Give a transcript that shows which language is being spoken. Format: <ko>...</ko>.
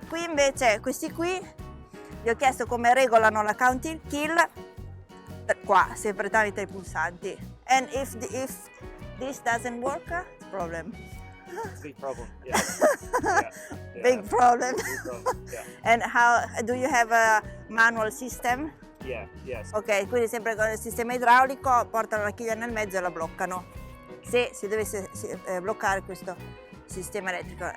<it>Qui invece questi qui vi ho chiesto come regolano la counting kill, qua sempre tramite i pulsanti.</it> <en>And if this doesn't work, it's a problem. It's a big problem, yeah. Big problem. Big problem, yeah. And how do you have a manual system? Yeah, yes.</en> <it>Ok, quindi sempre con il sistema idraulico portano la chiglia nel mezzo e la bloccano. Se si dovesse bloccare questo sistema elettrico.</it>